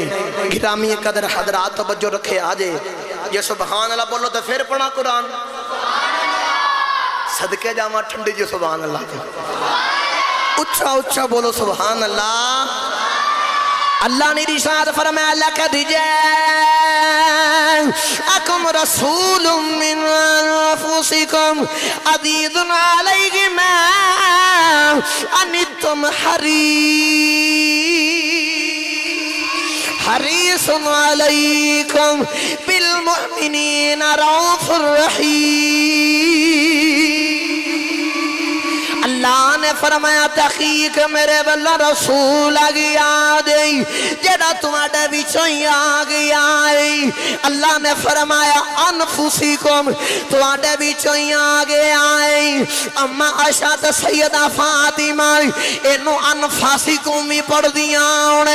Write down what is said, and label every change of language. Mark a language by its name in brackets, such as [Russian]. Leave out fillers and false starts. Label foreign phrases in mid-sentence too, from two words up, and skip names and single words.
[Punjabi] گرامی قدر حضرات توجہ رکھے آجے، جے [Arabic] سبحان الله [Punjabi] بولو تو فیر پڑھا قرآن. صدقے جاواں ٹھنڈی جی [Arabic] سبحان الله, [Punjabi] اچا اچا بولو [Arabic] سبحان الله. [Punjabi] اللہ نے ارشاد فرمایا [Arabic] لقد جاءكم رسول من أنفسكم عزيز عليه ما عنتم حريص عليكم بالمؤمنين رءوف رحيم. [Punjabi] اللہ نے فرمایا تحقیق میرے والا رسول آ گیا دے جیہڑا تمہارے وچوں ہی آ گیا ہے. اللہ نے فرمایا انفسکم تمہارے وچوں ہی آ گیا ہے. اماں عائشہ تے سیدہ فاطمہ انہوں انفاسکم بھی پڑھ دیا ہونے.